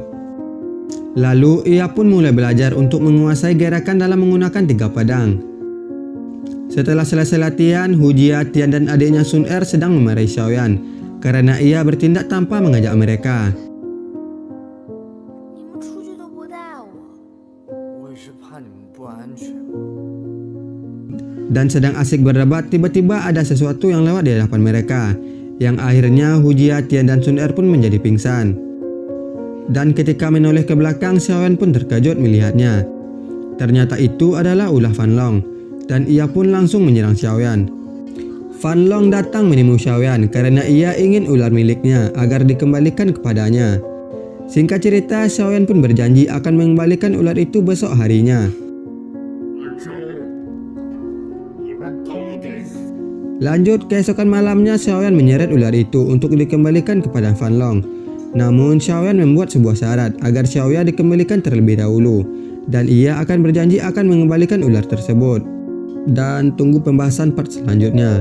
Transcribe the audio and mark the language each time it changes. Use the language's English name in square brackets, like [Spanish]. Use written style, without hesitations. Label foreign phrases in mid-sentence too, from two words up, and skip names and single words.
[Indonesian] Lalu ia pun mulai belajar untuk menguasai gerakan dalam menggunakan 3 pedang. Setelah selesai latihan, Hu Jia, Tian dan adiknya Sun Er sedang memarahi Xiaoyan karena ia bertindak tanpa mengajak mereka. [Chinese] 你们出去都不带我。我也是怕你们不安全。 [Indonesian] Dan sedang asik berdebat, tiba-tiba ada sesuatu yang lewat di hadapan mereka. Yang akhirnya Hu Jia, Tian dan Sun Er pun menjadi pingsan. Dan ketika menoleh ke belakang, Xiaoyan pun terkejut melihatnya. Ternyata itu adalah ulah Fan Long. Dan ia pun langsung menyerang Xiaoyan. Fan Long datang menemui Xiaoyan karena ia ingin ular miliknya agar dikembalikan kepadanya. Singkat cerita, Xiaoyan pun berjanji akan mengembalikan ular itu besok harinya. [Chinese] 你们都得死！ [Indonesian] Lanjut, keesokan malamnya Xiaoyan menyeret ular itu untuk dikembalikan kepada Fan Long. Namun Xiaoyan membuat sebuah syarat agar Xiaoyan dikembalikan terlebih dahulu. Dan ia akan berjanji akan mengembalikan ular tersebut. Dan tunggu pembahasan part selanjutnya.